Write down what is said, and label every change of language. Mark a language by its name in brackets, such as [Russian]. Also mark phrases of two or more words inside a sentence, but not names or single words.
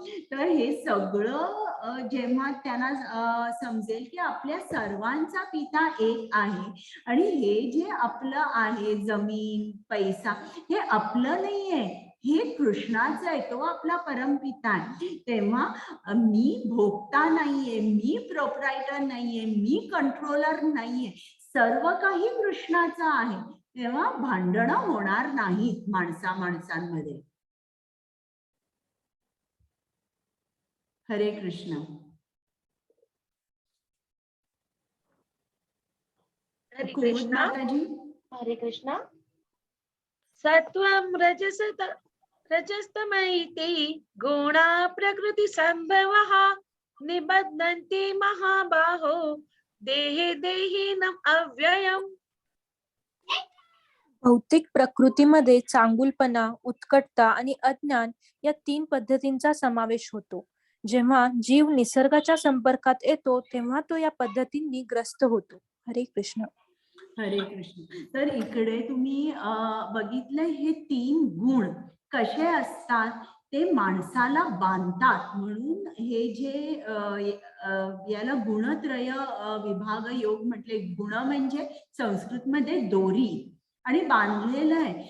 [Marathi] तर हे सगळं जेव्हा त्यांना समजेल की आपल्या सर्वांचा पिता एक आहे आणि हे जे आपलं आहे जमीन, पैसा, हे आपलं नाहीये, हे कृष्णाचं आहे, तो आपला परमपिता आहे. तेव्हा मी भोगता नाहीये, मी प्रोप्रायटर नाहीये, मी कंट्रोलर नाहीये, सर्व काही कृष्णाचं आहे. तेव्हा भांडणं होणार नाहीत माणसांमध्ये. हरे कृष्ण. हरे कुमुद कृष्णा. माताजी. हरे कृष्णा. [Sanskrit] सत्वं रजस्तमैते गुणा प्रकृती संभवः निबध्नन्ति महाबाहो देहे देहिनम् अव्ययम्. [Marathi] भौतिक प्रकृतीमध्ये चांगुलपणा, उत्कटता आणि अज्ञान या 3 पद्धतींचा समावेश होतो. जेव्हा जीव निसर्गाच्या संपर्कात येतो तेव्हा तो या पद्धतींनी ग्रस्त होतो. हरे कृष्ण. हरे कृष्ण. तर इकडे तुम्ही बघितलं हे 3 गुण कसे असतात ते माणसाला बांधतात. म्हणून हे जे याला गुणत्रय विभाग योग म्हटले. गुण म्हणजे संस्कृतमध्ये दोरी आणि बांधलेलं आहे.